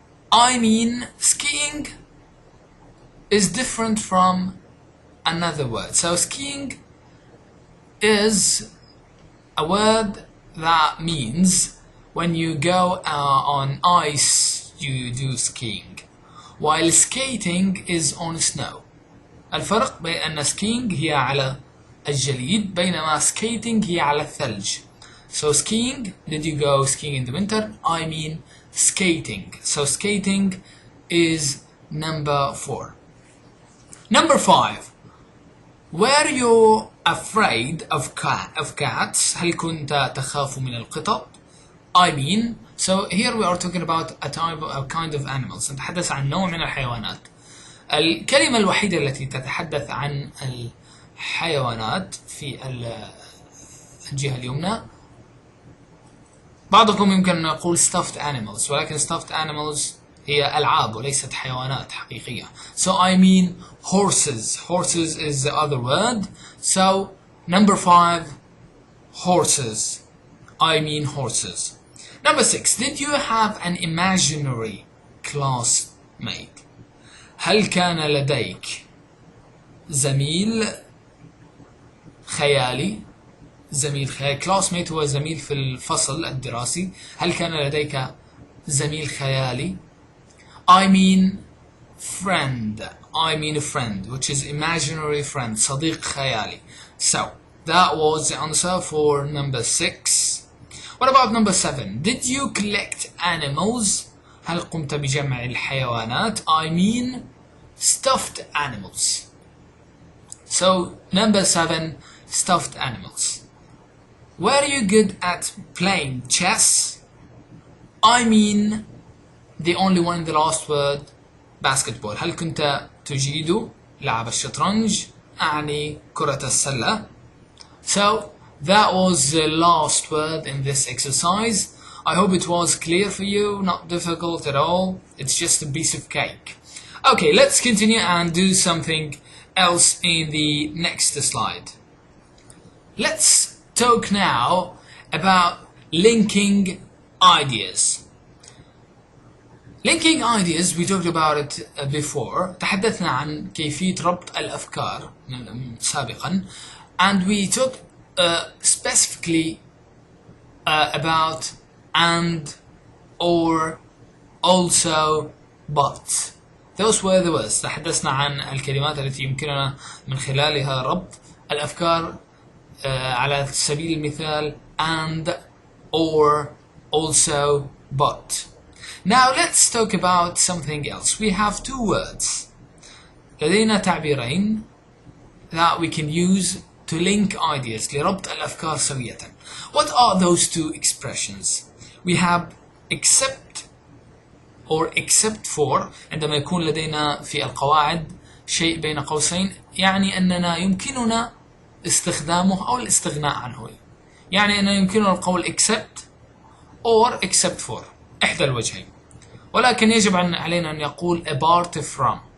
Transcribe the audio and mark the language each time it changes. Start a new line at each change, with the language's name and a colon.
English: I mean skiing is different from another word. So skiing is a word that means when you go on ice you do skiing, while skating is on snow.
Arabic: الفرق بين أن skiing هي على الجليد بينما skating هي على الثلج.
English: So skiing, did you go skiing in the winter? I mean skating. So skating is number 4. Number 5, were you afraid of cats?
Arabic: هل كنت تخاف من القطط?
English: I mean, so here we are talking about a kind of animals.
Arabic: نتحدث عن نوع من الحيوانات. الكلمة الوحيدة التي تتحدث عن الحيوانات في الجهة اليمنى، بعضكم يمكن أن يقول stuffed animals، ولكن stuffed animals هي ألعاب وليست حيوانات حقيقية.
English: So I mean horses. Horses is the other word. So number 5, horses. I mean horses. Number 6, did you have an imaginary classmate?
Arabic: هل كان لديك زميل خيالي؟ زميل خيالي. classmate هو زميل في الفصل الدراسي. هل كان لديك زميل خيالي؟
English: I mean friend. I mean a friend, which is imaginary friend,
Arabic: صديق خيالي.
English: So that was the answer for number 6. What about number 7? Did you collect animals?
Arabic: هل قمت بجمع الحيوانات؟
English: I mean stuffed animals. So number 7, stuffed animals. Were you good at playing chess? I mean the only one in the last word, basketball.
Arabic: هل كنت تجيد لعب الشطرنج؟ أعني كرة السلة.
English: So that was the last word in this exercise. I hope it was clear for you, not difficult at all. It's just a piece of cake. Okay, let's continue and do something else in the next slide. Let's talk now about linking ideas. Linking ideas, we talked about it before.
Arabic: تحدثنا عن كيفية ربط الأفكار سابقا,
English: and we talked specifically about and, or, also, but. Those were the words.
Arabic: تحدثنا عن الكلمات التي يمكننا من خلالها ربط الأفكار على سبيل المثال and, or, also, but.
English: Now let's talk about something else. We have 2 words.
Arabic: لدينا تعبيرين
English: that we can use to link ideas,
Arabic: لربط الأفكار سوية.
English: What are those 2 expressions? We have except or except for.
Arabic: عندما يكون لدينا في القواعد شيء بين قوسين يعني أننا يمكننا استخدامه أو الاستغناء عنه. يعني أننا يمكننا القول except or except for، إحدى الوجهين. ولكن يجب علينا أن يقول apart from.